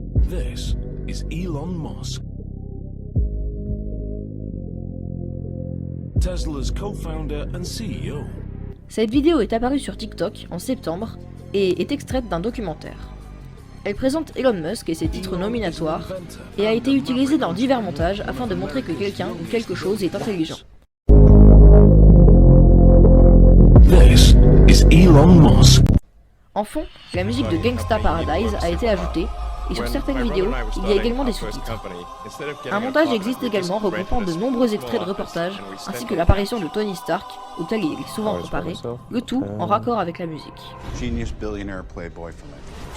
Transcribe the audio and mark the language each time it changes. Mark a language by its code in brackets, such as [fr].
[en] This is Elon Musk, Tesla's co-founder and CEO. [fr] Cette vidéo est apparue sur TikTok en septembre et est extraite d'un documentaire. Elle présente Elon Musk et ses titres nominatoires et a été utilisée dans divers montages afin de montrer que quelqu'un ou quelque chose est intelligent. [en] This is Elon Musk. [fr] En fond, la musique de Gangsta Paradise a été ajoutée et sur certaines vidéos, il y a également des sous-titres. Un montage existe également regroupant de nombreux extraits de reportages ainsi que l'apparition de Tony Stark, auquel il est souvent comparé, le tout en raccord avec la musique. [en] Genius billionaire playboy for life.